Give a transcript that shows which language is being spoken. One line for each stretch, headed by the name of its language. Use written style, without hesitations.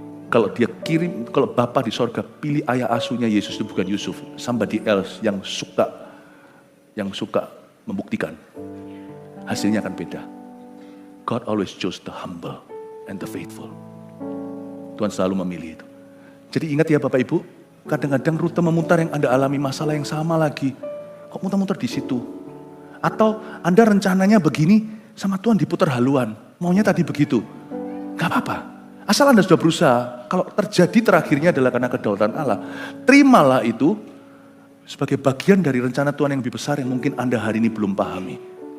Indonesian: Kalau Bapak di sorga pilih ayah asuhnya Yesus itu bukan Yusuf,
English: somebody else
Indonesian: yang suka membuktikan, hasilnya akan beda.
English: God always chose the humble and the faithful.
Indonesian: Tuhan selalu memilih itu. Jadi ingat ya Bapak Ibu, kadang-kadang rute memutar yang Anda alami masalah yang sama lagi. Kok muter-muter di situ? Atau Anda rencananya begini, sama Tuhan diputar haluan. Maunya tadi begitu. Gak apa-apa. Asal Anda sudah berusaha, kalau terjadi terakhirnya adalah karena kedaulatan Allah, terimalah itu sebagai bagian dari rencana Tuhan yang lebih besar yang mungkin Anda hari ini belum pahami.